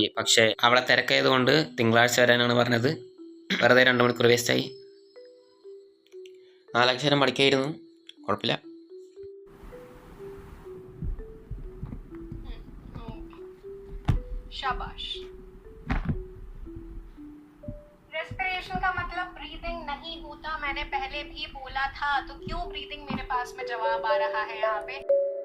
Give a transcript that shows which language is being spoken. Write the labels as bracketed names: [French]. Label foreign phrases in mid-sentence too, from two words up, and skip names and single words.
[Malayalam] പക്ഷേ അവിടെ തിരക്കായതുകൊണ്ട് തിങ്കളാഴ്ച വരാനാണ് പറഞ്ഞത്. വെറുതെ 2 മണിക്കൂർ വേസ്റ്റായി. 4 അക്ഷരം പഠിക്കായിരുന്നു, കുഴപ്പമില്ല. [Hindi] शाबाश। रेस्पिरेशन का मतलब ब्रीदिंग नहीं होता, मैंने पहले भी बोला था, तो क्यों ब्रीदिंग मेरे पास में जवाब आ रहा है यहाँ पे।